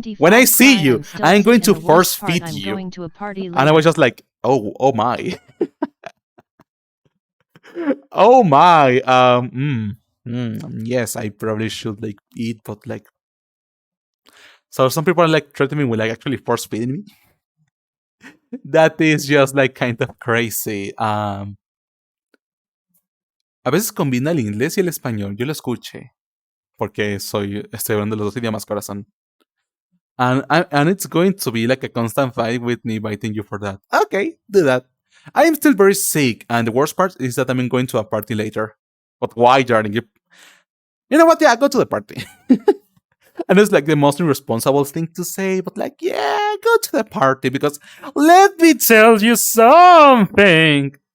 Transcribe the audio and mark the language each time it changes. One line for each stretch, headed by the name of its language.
English: When I see you, I'm going to force feed you. And I was just like, oh my, oh my. Yes, I probably should like eat, but like, so some people are like threatening me with like actually force feeding me. That is just like kind of crazy.
Spanish: A veces combina el inglés y el español. Yo lo escuché. Porque estoy hablando los dos idiomas, corazón.
English: And it's going to be like a constant fight with me biting you for that. Okay, do that. I am still very sick, and the worst part is that I'm going to a party later. But why, darling? You know what? Yeah, go to the party. And it's like the most irresponsible thing to say, but like, yeah, go to the party because let me tell you something.